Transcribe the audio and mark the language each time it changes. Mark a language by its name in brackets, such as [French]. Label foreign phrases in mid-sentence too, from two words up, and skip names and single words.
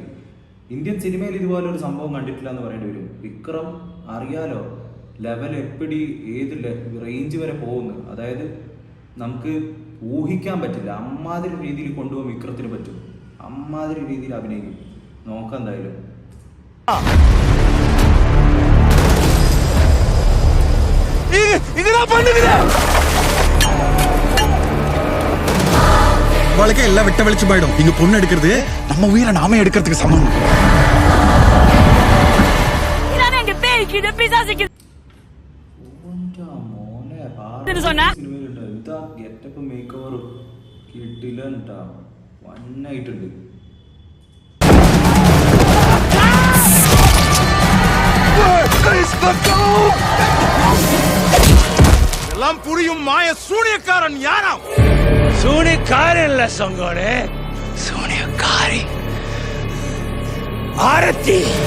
[Malayalam] ഇന്ത്യൻ സിനിമയിൽ ഇതുപോലെ ഒരു സംഭവം കണ്ടിട്ടില്ല എന്ന് പറയേണ്ടി വരും. വിക്രം അറിയാലോ, ലെവൽ എപ്പിടി ഏത് റേഞ്ച് വരെ പോകുന്നു. അതായത് നമുക്ക് ഊഹിക്കാൻ പറ്റില്ല. അമ്മാതിരി രീതിയിൽ കൊണ്ടുപോകാൻ വിക്രത്തിന് പറ്റും. അമ്മാതിരി രീതിയിൽ അഭിനയിക്കും. നോക്കാം എന്തായാലും. [Tamil] வாழ்க்கை எல்லாம் விட்ட வெளிச்சு போயிடும். இங்க பொண்ணு எடுக்கிறது நம்ம உயிரை நாமே எடுக்கிறதுக்கு சமம். [English] getup make over [Malayalam] കിട്ടില്ല. വണ്ണായിട്ടുണ്ട്. [Tamil] எல்லாம் புரியும் மாய சூனியக்காரன் யாராம்? சூனியக்காரன் இல்ல சங்கோனே, சூனியக்காரி ஆரத்தி.